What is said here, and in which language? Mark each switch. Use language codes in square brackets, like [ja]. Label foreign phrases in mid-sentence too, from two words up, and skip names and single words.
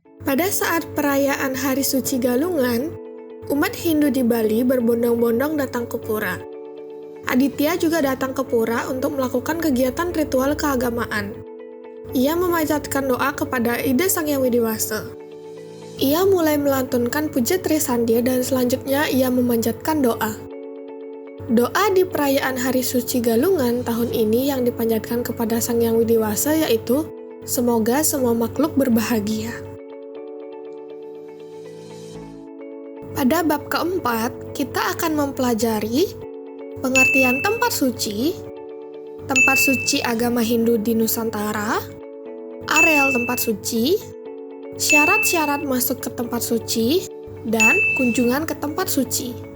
[id] Pada saat perayaan Hari Suci Galungan, umat Hindu di Bali berbondong-bondong datang ke pura. Aditya juga datang ke pura untuk melakukan kegiatan ritual keagamaan. Ia memanjatkan doa kepada Ida Sang Hyang Widi-Wasa. Ia mulai melantunkan puja Trisandya dan selanjutnya ia memanjatkan doa. Doa di perayaan Hari Suci Galungan tahun ini yang dipanjatkan kepada Sang Hyang Widi-Wasa yaitu, semoga semua makhluk berbahagia. Pada bab keempat, kita akan mempelajari pengertian tempat suci agama Hindu di Nusantara, areal tempat suci, syarat-syarat masuk ke tempat suci, dan kunjungan ke tempat suci.